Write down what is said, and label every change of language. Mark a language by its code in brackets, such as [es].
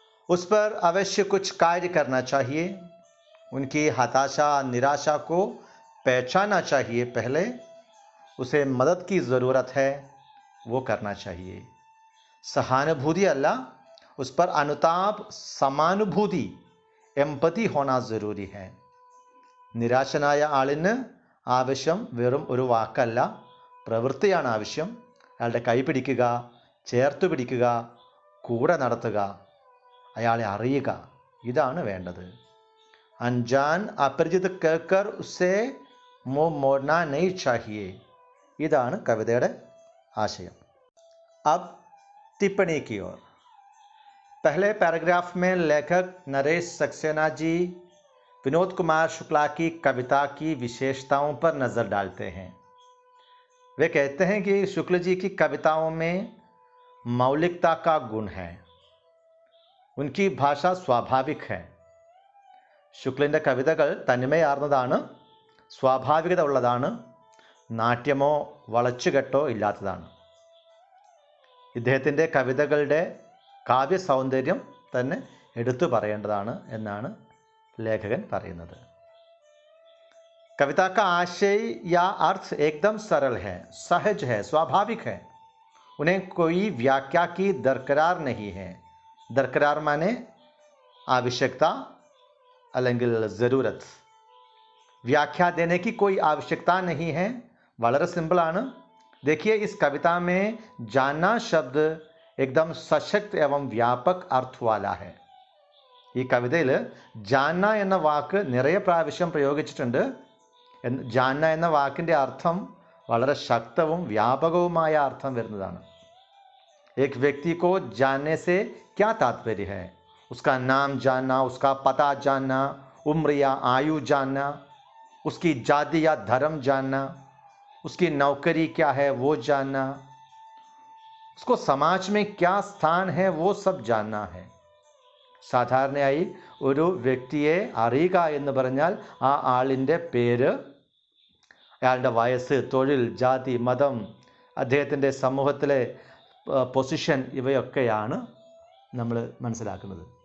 [hi] उस पर अवश्य कुछ कार्य करना चाहिए। उनकी हताशा, निराशा को पहचानना चाहिए। पहले उसे मदद की ज़रूरत है, वो करना चाहिए। सहानुभूति अल्लाह, उस पर अनुताप, समानुभूति, എമ്പതി होना ज़रूरी है। [ml] നിരാശനായ ആളിന് ആവശ്യം വെറും ഒരു വാക്കല്ല, പ്രവൃത്തിയാണ് ആവശ്യം. അയാളുടെ കൈ പിടിക്കുക, ചേർത്ത് പിടിക്കുക, കൂടെ നടത്തുക, അയാളെ അറിയുക, ഇതാണ് വേണ്ടത്. [hi] अनजान अपरिचित कहकर उसे मुंह मोड़ना नहीं चाहिए. [ml] इതാണ് കവിതയുടെ आशയം. [hi] अब टिप्पणी की ओर। पहले पैराग्राफ में लेखक नरेश सक्सेना जी विनोद कुमार शुक्ला की कविता की विशेषताओं पर नज़र डालते हैं। वे कहते हैं कि शुक्ल जी की कविताओं में मौलिकता का गुण है। उनकी भाषा स्वाभाविक है. [ml] ശുക്ലിൻ്റെ കവിതകൾ തനിമയാർന്നതാണ്, സ്വാഭാവികത ഉള്ളതാണ്, നാട്യമോ വളച്ചുകെട്ടോ ഇല്ലാത്തതാണ്. ഇദ്ദേഹത്തിൻ്റെ കവിതകളുടെ കാവ്യ സൗന്ദര്യം തന്നെ എടുത്തു പറയേണ്ടതാണ് എന്നാണ് ലേഖകൻ പറയുന്നത്. [hi] कविता का आशय या अर्थ एकदम सरल है, सहज है, स्वाभाविक है. उन्हें कोई व्याख्या की दरकार नहीं है. दरकार माने आवश्यकता [ml] അല്ലെങ്കിൽ [hi] ज़रूरत. व्याख्या देने की कोई आवश्यकता नहीं है. [ml] വളരെ സിമ്പിളാണ്. [hi] देखिए इस कविता में जानना शब्द एकदम सशक्त एवं व्यापक अर्थ वाला है. [ml] ഈ കവിതയിൽ ജാന്ന എന്ന വാക്ക് നിറയെ പ്രാവശ്യം പ്രയോഗിച്ചിട്ടുണ്ട്. ജാന്ന എന്ന വാക്കിൻ്റെ അർത്ഥം വളരെ ശക്തവും വ്യാപകവുമായ അർത്ഥം വരുന്നതാണ്. [hi] एक व्यक्ति को जानने से क्या तात्पर्य है? उसका नाम जानना, उसका पता जानना, उम्र या आयु जानना, उसकी जाति या धर्म जानना, उसकी नौकरी क्या है वो जानना, उसको समाज में क्या स्थान है वो सब जानना है. [ml] സാധാരണയായി ഒരു വ്യക്തിയെ അറിയുക എന്ന് പറഞ്ഞാൽ ആ ആളിൻ്റെ പേര്, അയാളുടെ വയസ്സ്, തൊഴിൽ, ജാതി, മതം, അദ്ദേഹത്തിൻ്റെ സമൂഹത്തിലെ പൊസിഷൻ, ഇവയൊക്കെയാണ് നമ്മൾ മനസ്സിലാക്കുന്നത്.